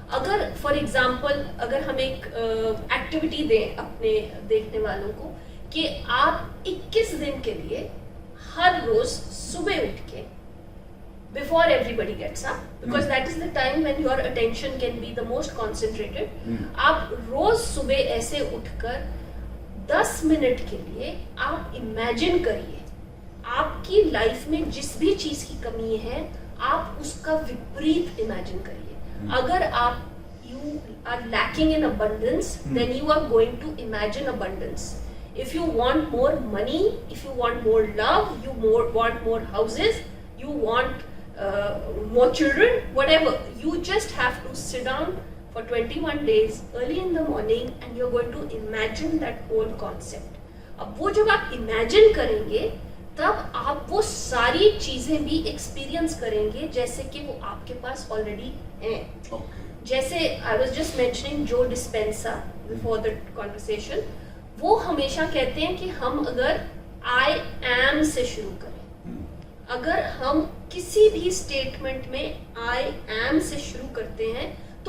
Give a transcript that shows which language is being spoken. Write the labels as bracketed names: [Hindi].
[Hindi] अगर for example अगर हम एक एक्टिविटी दें अपने देखने वालों को कि आप 21 दिन के लिए हर रोज सुबह उठ के [English] before everybody gets up, because that is the time when your attention can be the most concentrated, [Hindi] आप रोज सुबह ऐसे उठकर 10 मिनट के लिए आप इमेजिन करिए आपकी लाइफ में जिस भी चीज की कमी है, आप उसका विपरीत इमेजिन करिए। अगर आप [English] you are lacking in abundance, then you are going to imagine abundance. If you want more money, if you want more love, you want more houses, you want more children, whatever, you just have to sit down for 21 days early in the morning and you're going to imagine that whole concept. [Hindi] अब वो जब आप imagine करेंगे तब आप वो सारी चीजें भी एक्सपीरियंस करेंगे जैसे कि वो आपके पास ऑलरेडी हैं। जैसे [English] I was just mentioning Joe Dispenza before the conversation, [Hindi] वो हमेशा कहते हैं कि हम अगर आई एम से शुरू करें, अगर हम किसी भी स्टेटमेंट में आई एम से शुरू करते हैं तो